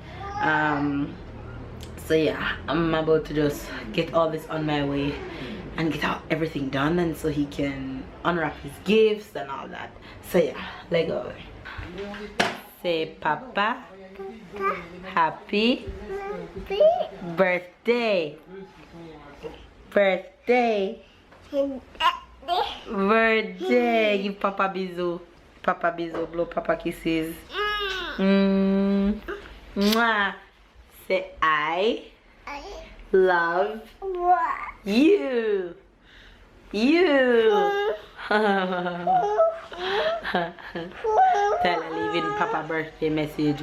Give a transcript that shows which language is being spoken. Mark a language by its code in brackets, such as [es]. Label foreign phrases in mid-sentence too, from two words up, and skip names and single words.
[en] So yeah, I'm about to just get all this on my way and get out everything done, and so he can unwrap his gifts and all that. So yeah, let go. Say Papa, happy birthday. Birthday. Give Papa bisou. Papa bisou, blow Papa kisses. Mwah. Say I love you. Tell her leaving Papa birthday message.